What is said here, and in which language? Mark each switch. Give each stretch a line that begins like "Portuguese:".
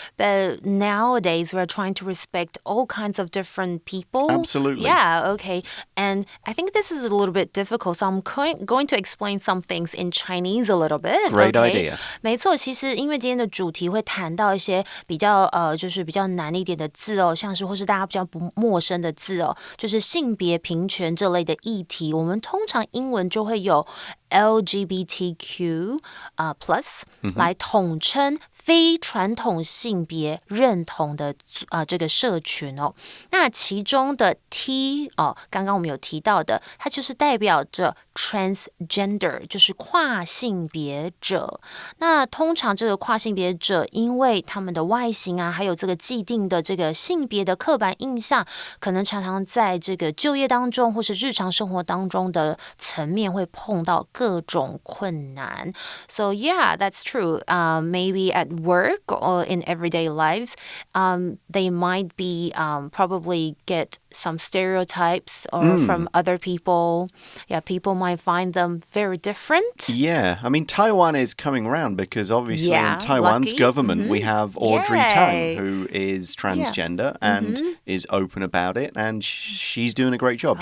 English: But nowadays, we're trying to respect all kinds of different people. Absolutely. Yeah, okay. And I think this is a little bit difficult, so I'm going to explain some things in Chinese a little bit. Great idea.
Chinese: 没错，其实因为今天的主题会谈到一些就是比较难一点的字哦，像是或是大家比较不陌生的字哦，就是性别平权这类的议题，我们通常英文就会有LGBTQ plus 来统称非传统性别认同的这个社群哦。那其中的 T 刚刚我们有提到的，它就是代表着 transgender， 就是跨性别者。那通常这个跨性别者，因为他们的外形啊，还有这个既定的这个性别的刻板印象，可能常常在这个就业当中或是日常生活当中的层面会碰到各种困难。
English: So yeah, that's true. Maybe at work or in everyday lives, they might be probably get some stereotypes or from other people. Yeah, people might find them very different. Yeah, I mean, Taiwan is coming around because obviously in Taiwan's government we have Audrey Tang, who is transgender and is open about it, and she's doing a great job.